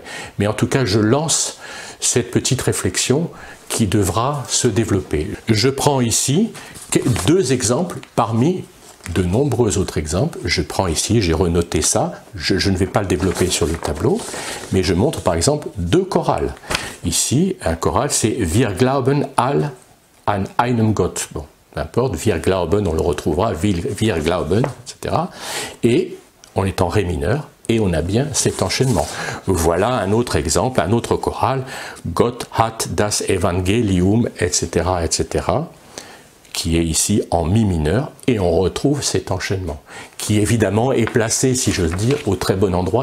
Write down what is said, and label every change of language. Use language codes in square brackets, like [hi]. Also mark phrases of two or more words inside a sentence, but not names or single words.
[fr] Mais en tout cas, je lance cette petite réflexion qui devra se développer. Je prends ici 2 exemples parmi de nombreux autres exemples. Je prends ici, j'ai renoté ça, je ne vais pas le développer sur le tableau, mais je montre par exemple deux chorales. Ici, un choral, c'est [de] Wir glauben all an einem Gott. [fr] Bon, peu importe, [de] Wir glauben, [fr] on le retrouvera, [de] Wir glauben, [fr] etc. Et on est en ré mineur, et on a bien cet enchaînement. Voilà un autre exemple, un autre choral, [de] Gott hat das Evangelium, [fr] etc., etc., qui est ici en mi mineur, et on retrouve cet enchaînement, qui évidemment est placé, si j'ose dire, au très bon endroit.